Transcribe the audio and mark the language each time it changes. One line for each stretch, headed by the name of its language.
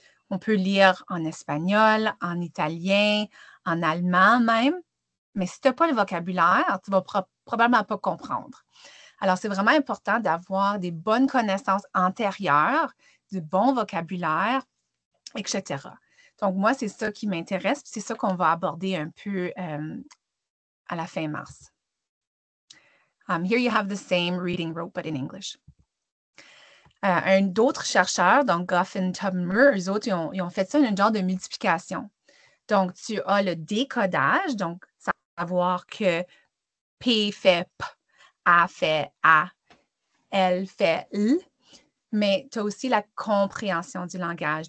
French: On peut lire en espagnol, en italien, en allemand même, mais si tu n'as pas le vocabulaire, tu ne vas probablement pas comprendre. Alors, c'est vraiment important d'avoir des bonnes connaissances antérieures, du bon vocabulaire, etc. Donc, moi, c'est ça qui m'intéresse, c'est ça qu'on va aborder un peu à la fin mars.
English: Here you have the same reading rope, but in English.
French: D'autres chercheurs, donc Goff et Tubman, eux autres, ils ont fait ça une genre de multiplication. Donc, tu as le décodage, donc savoir que P fait P, A fait A, L fait L, mais tu as aussi la compréhension du langage.